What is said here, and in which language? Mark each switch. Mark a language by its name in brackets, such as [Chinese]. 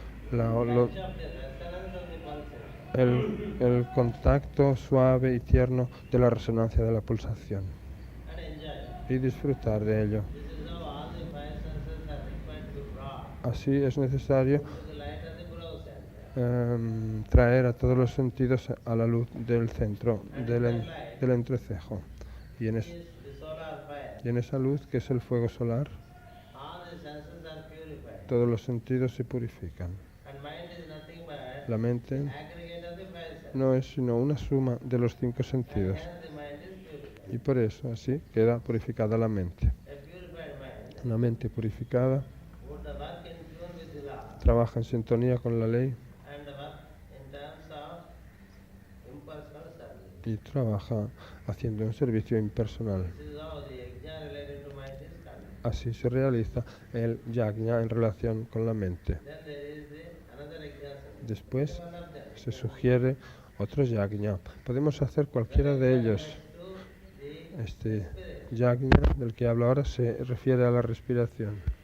[English] touch of the resonance of the pulsation [Spanish] el contacto suave y tierno de la resonancia de la pulsación [English] and enjoy. [Spanish] y disfrutar de ello. [English] This is how all the five senses are required to be brought [Spanish] Así es necesario [English] to the light of the brow center. [Spanish] traer a todos los sentidos a la luz del centro del entrecejo. Y en, [English] Is the solar fire. [Spanish] y en esa luz, que es el fuego solar, [English] All the senses are purified. [Spanish] todos los sentidos se purifican. [English] And mind is nothing but [Spanish] La mente [English] aggregate of the five senses. [Spanish] no es sino una suma de los 5 sentidos. [English] Hence the mind is purified. [Spanish] Y por eso así queda purificada la mente. [English] A purified mind [Spanish] Una mente purificada [English] would work in tune with the law. [Spanish] trabaja en sintonía con la ley [English] and work in terms of impersonal service. [Spanish] y trabaja haciendo un servicio impersonal. [English] This is how the yajna related to mind is conducted. [Spanish] Así se realiza el yajna en relación con la mente. [English] Then there is another yajna. [Spanish] Después [English] One of them. [Spanish] se sugiere otro yajna. Podemos hacer cualquiera de ellos. [English] To the [Spanish] Este [English] spirit. [Spanish] yajna del que hablo ahora se refiere a la respiración.